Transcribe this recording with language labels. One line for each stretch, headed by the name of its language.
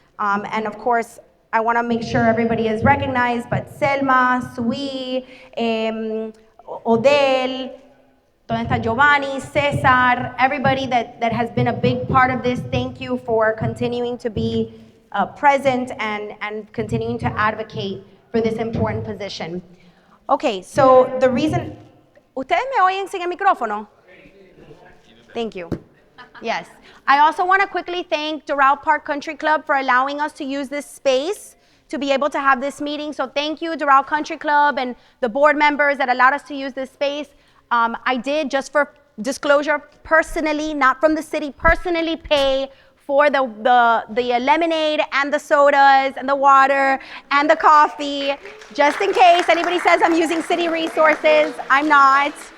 English: And of course, I want to make sure everybody is recognized, but Selma, Sui, Odel,
Spanish: ¿dónde está
English: Giovanni, Cesar, everybody that has been a big part of this, thank you for continuing to be present and continuing to advocate for this important position. Okay, so the reason...
Spanish: ¿Ustedes me oyen sin el micrófono?
English: Thank you. Yes. I also want to quickly thank Doral Park Country Club for allowing us to use this space to be able to have this meeting. So thank you, Doral Country Club, and the board members that allowed us to use this space. I did, just for disclosure, personally, not from the city, personally pay for the lemonade and the sodas and the water and the coffee, just in case anybody says I'm using city resources. I'm not.